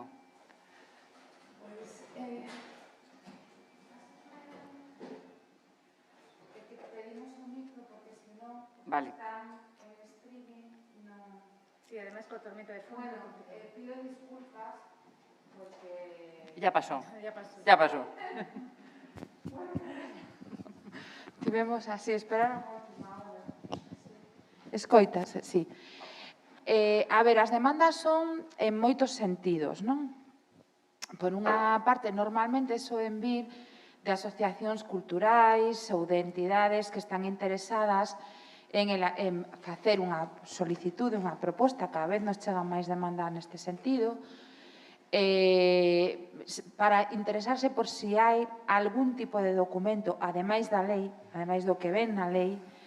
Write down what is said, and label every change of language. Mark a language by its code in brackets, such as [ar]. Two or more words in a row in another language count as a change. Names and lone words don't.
[es] Pues, pedimos un micro porque si no, Vale. están en streaming, no... Sí, además con tormenta de fondo. Bueno, pido disculpas porque... Ya pasó. Ya pasó. Ya pasó. [gl] Tivemos así, esperaron a última hora. Escoitas, sí. A ver, as demandas son en moitos sentidos, non? Por unha parte, normalmente soen vir de asociacións culturais ou de entidades que están interesadas en facer unha solicitude, unha proposta, cada vez nos chegan máis demanda neste sentido, para interesarse por si hai algún tipo de documento, ademais da lei, ademais do que ven na lei,